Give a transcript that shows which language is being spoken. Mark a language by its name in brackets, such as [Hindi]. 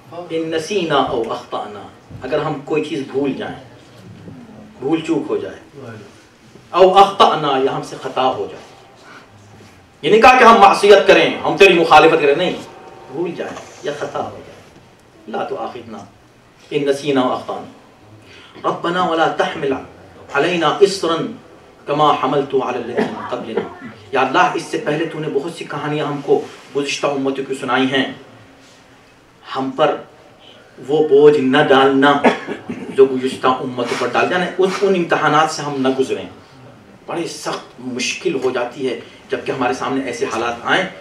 [Arabic] ان نسینا او اخطأنا، [Urdu] اگر ہم کوئی چیز بھول جائیں، بھول چوک ہو جائے، [Arabic] او اخطأنا [Urdu] یا ہم سے خطا ہو جائے. یہ نہیں کہا کہ ہم معصیت کریں، ہم تیری مخالفت کریں، نہیں، بھول جائیں یا خطا ہو جائے. [Arabic] لا تؤاخذنا ان نسینا او اخطأنا ربنا ولا تحمل علينا اصرا كما حملت على الذين من قبلنا. [Urdu] یا اللہ اس سے پہلے تو نے بہت سی کہانیاں ہم کو گزشتہ امتوں کی سنائی ہیں، ہم پر وہ بوجھ نہ ڈالنا جو گزشتہ امتوں پر ڈال جانا. ان امتحانات سے ہم نہ گزریں. بڑی سخت مشکل ہو جاتی ہے جب کہ ہمارے سامنے ایسے حالات آئیں.